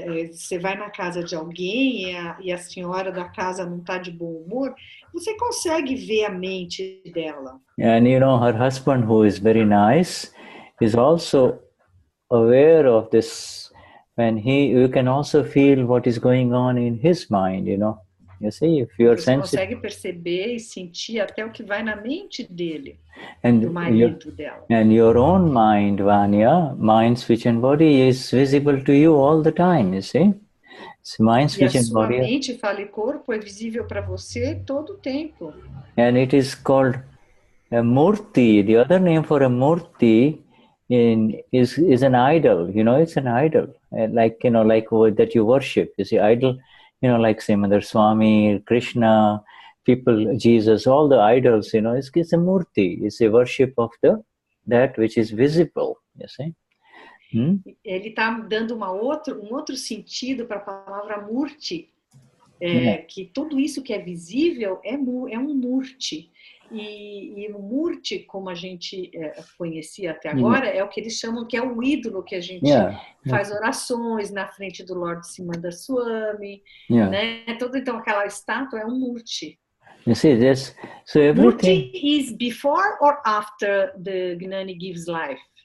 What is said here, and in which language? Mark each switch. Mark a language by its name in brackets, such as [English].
[Portuguese] Você vai na casa de alguém e a senhora da casa não está de bom humor, você consegue ver a mente dela. [English] And you know, her husband, who is very nice, is also aware of this, and you can also feel what is going on in his mind, you know. You see, if you are sensitive, [Portuguese] você consegue perceber e sentir até o que vai na mente dele, [English] and [Portuguese] do marido dela. [English] And your own mind, Vanya, mind, speech, and body is visible to you all the time. You see, so mind, speech, and body. E a sua mente, fala e corpo é visível para você todo o tempo. And it is called a murti. The other name for a murti is an idol. You know, it's an idol, like that you worship. You see, idol. You know, like say Mother Swami, Krishna, people, Jesus, all the idols, you know, it's a murti. It's a worship of that which is visible, you see. [Portuguese] Ele está dando um outro sentido para a palavra murti, que tudo isso que é visível é um murti. E o murti, como a gente conhecia até agora, é o que eles chamam que é o ídolo, que a gente faz orações na frente do Lord Swami, né? Então aquela estátua é um murti. [English] You see this? So everything. Murti is before or after the Gnani gives life?